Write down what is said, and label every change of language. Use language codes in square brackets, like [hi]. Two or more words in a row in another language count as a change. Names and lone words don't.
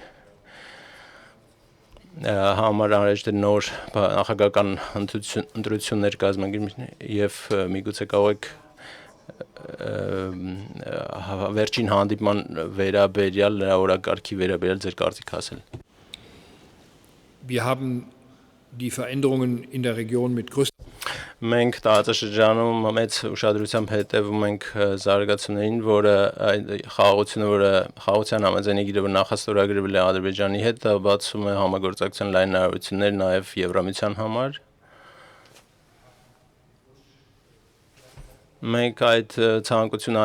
[hy] համար անհրաժեշտ է նոր նախագահական ընտրություններ կազմակերպել եւ միգուցե կարող եք վերջին հանդիպման վերաբերյալ նրա օրակարգի վերաբերյալ ձեր կարծիք ասել։ [de] Wir haben die Veränderungen in der Region mit [hy] Մենք տարածաշրջանում մեծ ուշադրությամբ հետևում ենք զարգացումներին, որը խաղաղությունը, որը խաղաղության համաձայնագիրը նախաստորագրվել է Ադրբեջանի հետ, դա բացում է համագործակցության լայն հնարավորություններ նաև Եվրամիության համար։ Մենք այդ ցանկությունը